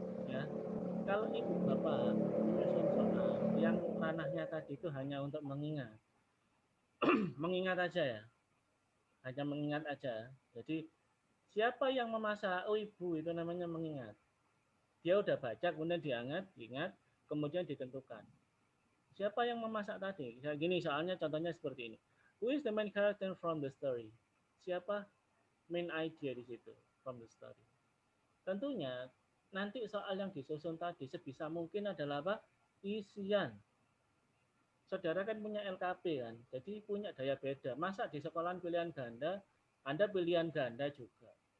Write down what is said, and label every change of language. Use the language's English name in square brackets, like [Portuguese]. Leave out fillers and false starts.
[Indonesian] Ya. Kalau ibu bapak menyusun soal yang ranahnya tadi itu hanya untuk mengingat. Mengingat aja ya. Hanya mengingat aja. Jadi siapa yang memasak? Oh ibu, itu namanya mengingat. Dia udah baca, kemudian diingat, kemudian ditentukan. Siapa yang memasak tadi? Gini soalnya contohnya seperti ini. [English] Who is the main character from the story? Siapa main idea [Indonesian] di situ [English] from the story? [Indonesian] Tentunya nanti soal yang disusun tadi sebisa mungkin adalah apa? Isian. Saudara kan punya LKP kan, jadi punya daya beda. Masa di sekolahan pilihan ganda, Anda pilihan ganda juga.